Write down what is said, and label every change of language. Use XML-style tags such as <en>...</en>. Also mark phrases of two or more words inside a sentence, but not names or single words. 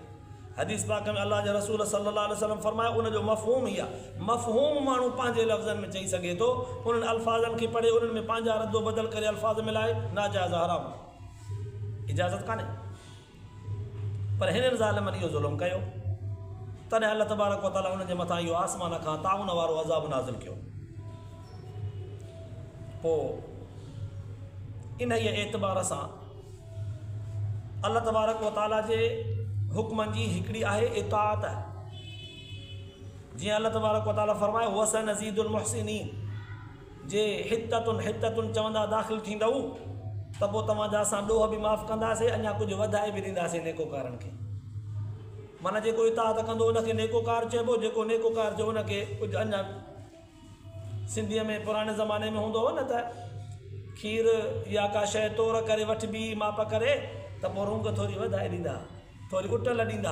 <sd>हदीस पाक में अल्लाह जे रसूल</sd> <ar>صلى الله عليه وسلم</ar> <sd>फरमायो, उनजो मफ़हूम ई आहे। मफ़हूम माण्हू पंहिंजे लफ़्ज़नि में चई सघे थो, उन्हनि अल्फाज़नि खे पढ़े उन्हनि में पंहिंजा रद्दो बदल करे अल्फाज़ मिलाए, नाजाइज़ हराम, इजाज़त कान्हे। पर हिननि ज़ालिमनि इहो ज़ुल्म कयो, तॾहिं</sd> <ar>الله تبارك وتعالى</ar> <sd>उनजे मथां इहो आसमान खां ताउन वारो अज़ाब नाज़िल कयो। पोइ इन एतबार सां</sd> <ar>الله تبارك وتعالى</ar> <sd>जे हुक्मनि जी हिकिड़ी आहे इताअत। जीअं</sd> <ar>الله تبارك وتعالى</ar> <sd>फरमायो</sd> <ar>وسنزيد المحسنين,</ar> <sd>जे हिततुन चवंदा दाख़िल थींदव त पोइ तव्हांजा असां ॾोह बि माफ़ु कंदासीं, अञा कुझु वधाए बि ॾींदासीं नेकोकारनि खे। माना जेको इताअत कंदो उनखे नेकोकार चइबो, जेको नेकोकार चयो उनखे कुझु अञा, सिंधीअ में पुराणे ज़माने में हूंदो हो न त खीर या का शइ तोड़ करे वठिबी माप करे त पोइ रूंग थोरी वधाए ॾींदा, थोरी उटल ॾींदा।</sd>